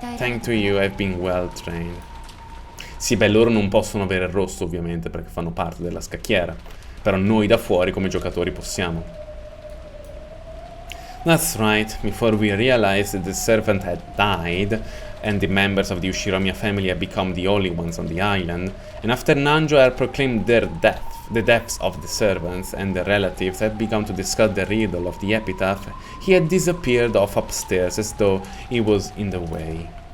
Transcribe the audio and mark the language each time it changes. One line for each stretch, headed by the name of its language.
English: Thanks to you, I've been well trained.
Italian: Sì, beh, loro non possono avere il rosso ovviamente perché fanno parte della scacchiera, però noi da fuori come giocatori possiamo.
English: That's right, before we realized that the servant had died and the members of the Ushiromiya family had become the only ones on the island, and after Nanjo had proclaimed their death, the deaths of the servants and their relatives had begun to discuss the riddle of the epitaph, he had disappeared off upstairs as though he was in the way.